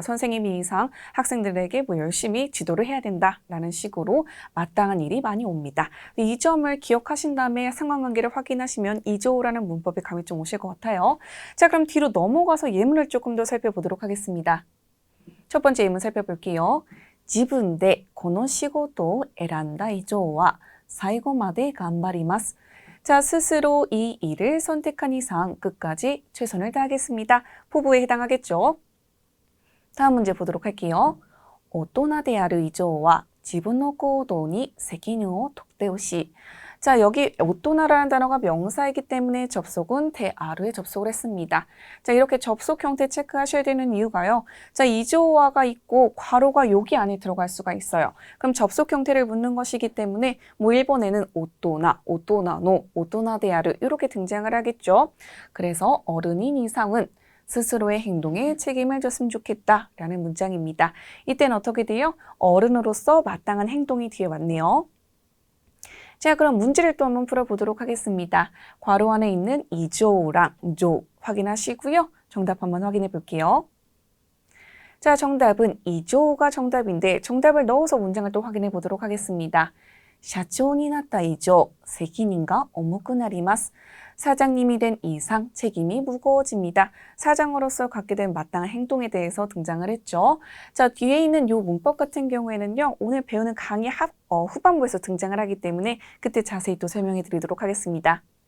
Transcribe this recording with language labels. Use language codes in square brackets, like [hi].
[ko] 선생님인 이상 학생들에게 뭐 열심히 지도를 해야 된다라는 식으로 마땅한 일이 많이 옵니다. 이 점을 기억하신 다음에 상관관계를 확인하시면 이조라는 문법에 감이 좀 오실 것 같아요. 자, 그럼 뒤로 넘어가서 예문을 조금 더 살펴보도록 하겠습니다. 첫 번째 예문 살펴볼게요. [ja] 自分でこの仕事を選んだ以上は最後まで頑張ります. [ko] 자, 스스로 이 일을 선택한 이상 끝까지 최선을 다하겠습니다. 포부에 해당하겠죠? 다음 문제 보도록 할게요. [ja] 大人である以上は自分の行動に責任を取ってほしい. [ko] 자, 여기 오또나라는 단어가 명사이기 때문에 접속은 대아루에 접속을 했습니다. 자, 이렇게 접속 형태 체크하셔야 되는 이유가요. 자, 이조어가 있고 괄호가 여기 안에 들어갈 수가 있어요. 그럼 접속 형태를 묻는 것이기 때문에 뭐 1번에는 오또나, 오또나노, 오또나데아르 이렇게 등장을 하겠죠. 그래서 어른인 이상은 스스로의 행동에 책임을 졌으면 좋겠다라는 문장입니다. 이때는 어떻게 돼요? 어른으로서 마땅한 행동이 뒤에 왔네요. 자, 그럼 문제를 또 한번 풀어보도록 하겠습니다. 괄호 안에 있는 이조랑 조 확인하시고요. 정답 한번 확인해 볼게요. 자, 정답은 이조가 정답인데 정답을 넣어서 문장을 또 확인해 보도록 하겠습니다. [ja] 社長になった以上責任が重くなります. [ko] 사장님이 된 이상 책임이 무거워집니다. 사장으로서 갖게 된 마땅한 행동에 대해서 등장을 했죠. 자, 뒤에 있는 이 문법 같은 경우에는요. 오늘 배우는 강의 후반부에서 등장을 하기 때문에 그때 자세히 또 설명해 드리도록 하겠습니다.